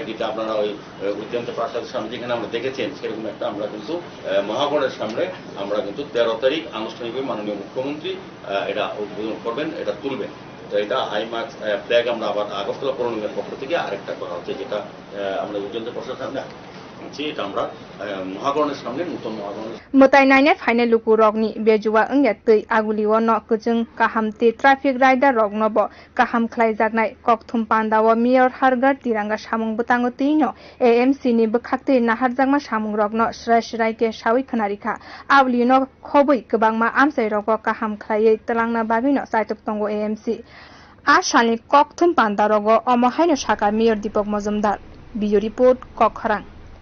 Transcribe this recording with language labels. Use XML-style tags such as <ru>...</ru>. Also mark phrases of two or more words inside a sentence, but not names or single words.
<bn>যেটা আপনারা ওই উদ্যান্ত প্রাসাদের সামনে যেখানে আমরা দেখেছেন সেরকম একটা আমরা কিন্তু মহাগড়ের সামনে আমরা কিন্তু 13 তারিখ আনুষ্ঠানিকভাবে মাননীয় মুখ্যমন্ত্রী এটা উদ্বোধন করবেন এটা তুলবেন তো এটা</bn> <en>high march flag</en> <bn>আমরা আবার আগরতলা পৌর নিগমের পক্ষ থেকে আরেকটা করা হচ্ছে যেটা আমরা উদ্যান্ত প্রাসাদের সামনে এটা আমরা মহাগড়ের সামনে নতুন মহাগড়</bn> <trp>motai naine final luku rogni bejuwa engya tei aguliwo no kujung kahamte</trp> <en>traffic rider</en> <trp>rogno bo kaham khlaijaknai kokthum pandawo Mayor</trp> <hi>हर घर तिरंगा</hi> <trp>samung butango tino AMC ni bukhakte naharjakma samung rogno srai ke sawi khanarikha ablino khoboi kobangma amsai rogo kaham khlaiei telangna bagino saitok tongo AMC a sali kokthum pandarogo omohaino saka Mayor Deepak Majumdar</trp> <en>video report</en> <trp>kokharang</trp>